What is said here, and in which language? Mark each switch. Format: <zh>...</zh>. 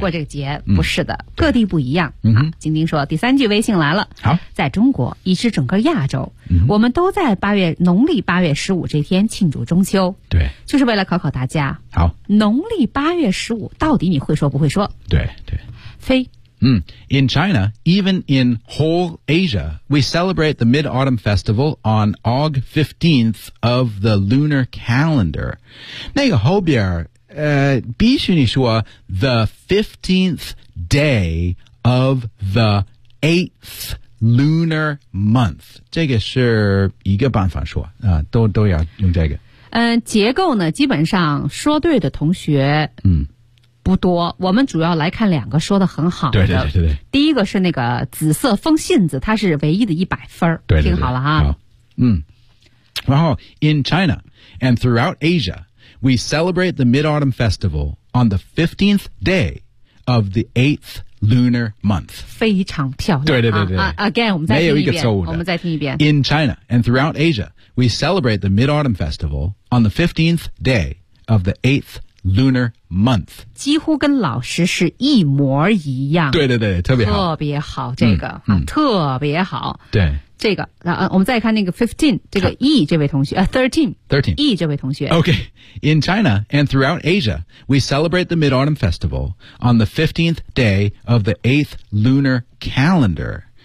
<zh>过这个节，不是的，各地不一样。晶晶说第三句微信来了，好，在中国以至整个亚洲，我们都在农历八月十五这天庆祝中秋，对，就是为了考考大家，好，农历八月十五到底你会说不会说？对对，非，</zh> <en>In China, even in whole Asia, we celebrate the Mid-Autumn Festival on August 15th of the lunar calendar.</en> <zh>那个后边必须你说</zh> <en>the 15th day of the 8th lunar month.</en> <zh>这个是一个办法说都要用这个。结构呢基本上说对的同学不多，我们主要来看两个说得很好的。对对对对。第一个是那个紫色风信子，它是唯一的一百分。对对对对。听好了哈。好。</zh> <en>然后 ,in China and throughout Asia, we celebrate the Mid-Autumn Festival on the 15th day of the 8th lunar month.</en> <zh>非常漂亮。对对对对。 Again, 我们再听一遍。没有一个错误的。我们再听一遍。</zh> <en>In China and throughout Asia, we celebrate the Mid-Autumn Festival on the 15th day of the 8th lunar month.</en> <zh>几乎跟老师是一模一样。对对对，特别好。特别好这个。特别好。对。这个我们再看那个 15, 这个 E 这位同学 13,E 这位同学。</zh> <en>Okay. In China and throughout Asia, we celebrate the Mid-Autumn Festival on the 15th day of the 8th lunar calendar.</en>